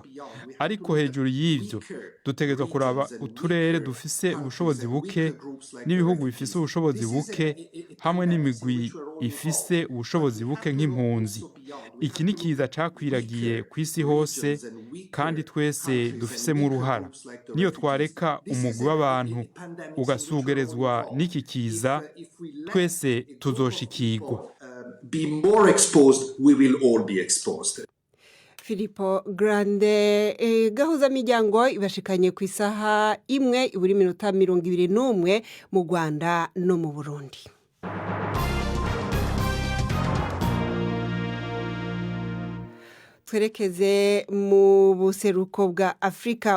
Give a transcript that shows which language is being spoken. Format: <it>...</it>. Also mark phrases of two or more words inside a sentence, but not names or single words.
<rn>Ariko hejuru y'ivyo dutegerezwa kuraba uturere dufise ubushobozi buke n'ibihugu bifise ubushobozi buke hamwe n'imigwi ifise ubushobozi buke nk'impunzi. Iki ni kiza cakwiragiye ku isi hose kandi twese dufisemo uruhara. Niyo twareka umugwi w'abantu ugasugerezwa n'iki kiza, twese tuzoshikirwa.</rn> <en>be more exposed, we will all be exposed. Filippo Grande.</en> <rn>Gahuza miryango ibashikanye ku isaha imwe iburi minota 21 mu Rwanda no mu Burundi. Twerekeze mu buseruko bwa Afrika.</rn>